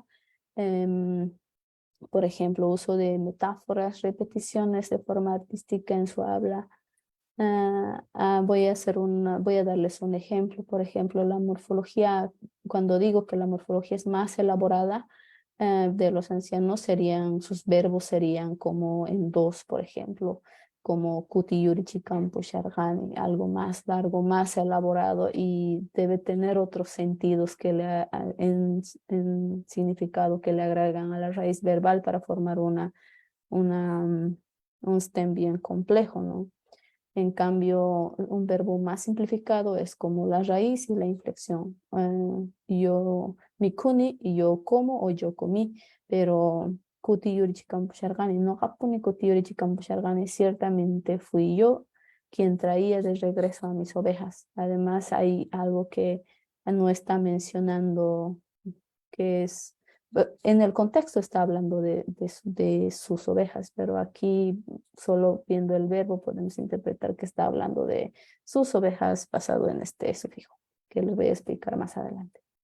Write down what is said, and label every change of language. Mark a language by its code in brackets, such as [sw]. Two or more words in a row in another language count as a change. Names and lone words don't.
[es] em, por ejemplo, uso de metáforas, repeticiones de forma artística en su habla. Voy a darles un ejemplo. Por ejemplo, la morfología, cuando digo que la morfología es más elaborada de los ancianos, sus verbos serían como en dos, por ejemplo, como [qu] kuti yurichi kampu shargani, [es] algo más largo, más elaborado y debe tener otros sentidos en significado que le agregan a la raíz verbal para formar un stem bien complejo, ¿no? En cambio, un verbo más simplificado es como la raíz y la inflexión. [qu] Mi kuni, [es] y yo como o yo comí, [qu] pero kuti yurichi kampu shargani, no hapuni kuti yurichi kampu shargani, [es] ciertamente fui yo quien traía de regreso a mis ovejas. Además, hay algo que no está mencionando, que es en el contexto está hablando de sus ovejas, pero aquí solo viendo el verbo podemos interpretar que está hablando de sus ovejas basado en este sufijo, que les voy a explicar más adelante.